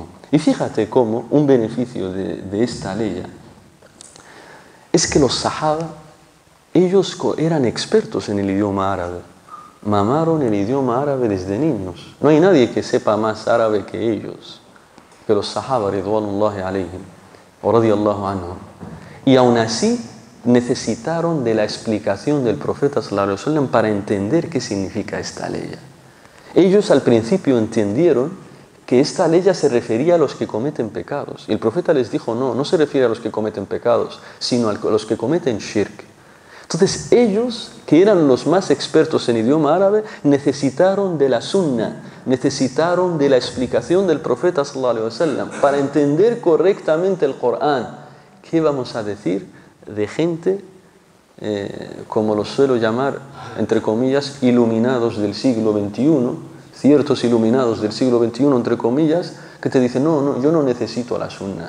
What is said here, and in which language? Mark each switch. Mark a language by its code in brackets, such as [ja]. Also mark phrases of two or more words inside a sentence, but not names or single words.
[es] Y fíjate cómo un beneficio de esta ley es que los sahaba, ellos eran expertos en el idioma árabe. Mamaron el idioma árabe desde niños. No hay nadie que sepa más árabe que ellos, que los sahaba, [ar] رضوان الله عليهم, [es] o [ar] رضي الله عنهم. [es] Y aún así necesitaron de la explicación del profeta [ar] صلى الله عليه وسلم [es] para entender qué significa esta ley. Ellos al principio entendieron que esta ley se refería a los que cometen pecados. Y el profeta les dijo, no se refiere a los que cometen pecados, sino a los que cometen shirk. Entonces ellos, que eran los más expertos en idioma árabe, necesitaron de la sunna, necesitaron de la explicación del profeta [ar] صلى الله عليه وسلم [es] para entender correctamente el Corán. ¿Qué vamos a decir de gente, como los suelo llamar, entre comillas, iluminados del siglo XXI, ciertos iluminados del siglo XXI, entre comillas, que te dicen, no, yo no necesito la sunna.